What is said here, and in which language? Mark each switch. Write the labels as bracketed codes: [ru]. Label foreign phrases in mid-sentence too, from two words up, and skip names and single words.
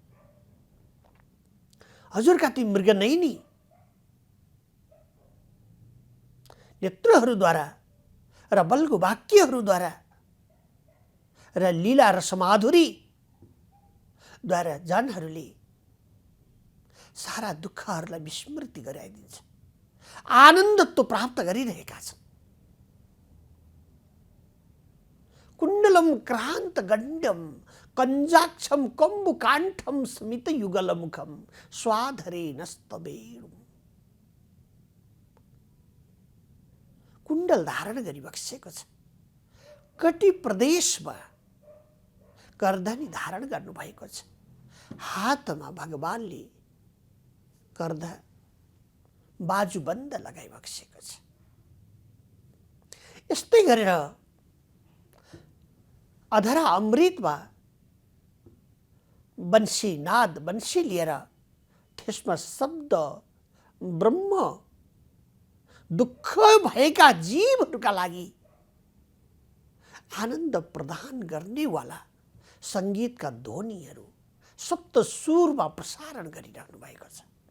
[ne] हजुरका ती मृगनयनी नेत्रहरूद्वारा र बलको वाक्यहरूद्वारा र लीला र समाधुरीद्वारा जनहरूले सारा दुःखहरूलाई विस्मृति गराइदिन्छ, आनन्दत्व प्राप्त गरिरहेका छन्। [sa] कुण्डलम क्रान्त गण्डम कञ्जाक्षम कम्बुकाण्ठम स्मित युगलमुखम स्वाधरे नस्तवेणु। [ne] कुण्डल धारण गरी बसेको छ, कटी प्रदेशमा कर्दनी धारण गर्नुभएको छ, हातमा भगवानले कर्द बाजुबन्द लगाइबसेको छ। यस्तै गरेर अधरा अमृतमा बंशी नाद बंशी लिएर त्यसमा शब्द ब्रह्म दुःख भएका जीवहरूका लागि आनन्द प्रदान गर्नेवाला सङ्गीतका ध्वनिहरू सप्त सुरमा प्रसारण गरिरहनु भएको छ।